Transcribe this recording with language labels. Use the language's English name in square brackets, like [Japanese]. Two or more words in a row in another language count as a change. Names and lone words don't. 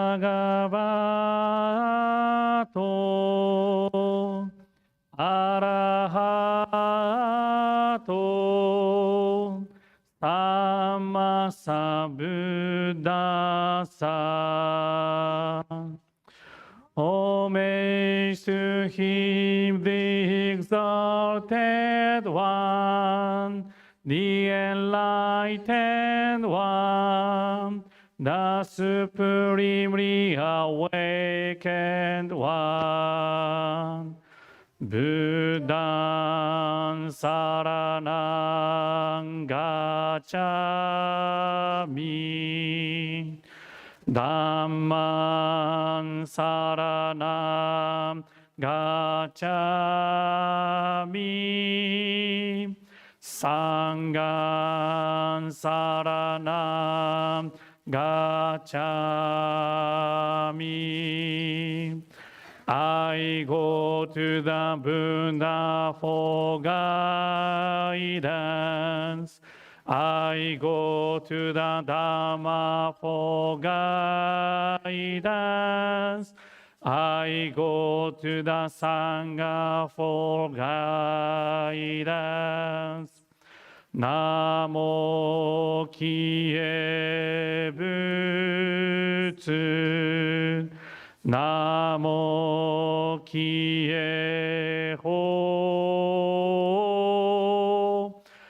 [Pali] bhagavato arahato sammasambuddhassa. [English] Homage to him, the exalted one, the enlightened one, the supremely awakened one. [Pali] Buddhaṃ saraṇaṃ gacchāmi. Dhammaṃ saraṇaṃ gacchāmi. Sanghaṃ saraṇaṃ gacchāmi. [English] I go to the Buddha for guidance. I go to the Dhamma for guidance. I go to the Sangha for guidance. [Japanese] Namo Kie Betsuin. Namo Kie Ho.